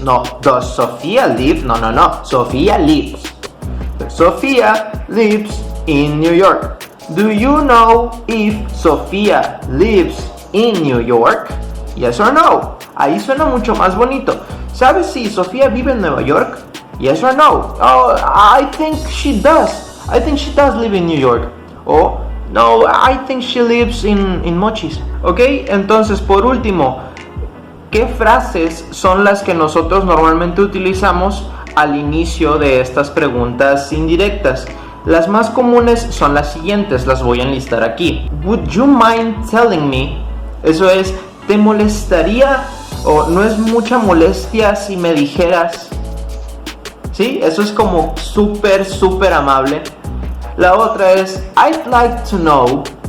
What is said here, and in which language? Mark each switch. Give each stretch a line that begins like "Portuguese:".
English: No, does Sofía live? No. Sofía lives. Sofía lives in New York. Do you know if Sofía lives in New York? Yes or no?
Spanish: Ahí suena mucho más bonito. ¿Sabes si Sofía vive en Nueva York?
English: Yes or no? Oh, I think she does. I think she does live in New York. Oh, no, I think she lives in Mochis.
Spanish: Ok, entonces por último, ¿qué frases son las que nosotros normalmente utilizamos al inicio de estas preguntas indirectas? Las más comunes son las siguientes, las voy a enlistar aquí.
English: Would you mind telling me?
Spanish: Eso es, ¿te molestaría o no es mucha molestia si me dijeras? ¿Sí? Eso es como súper amable. La otra es,
English: I'd like to know.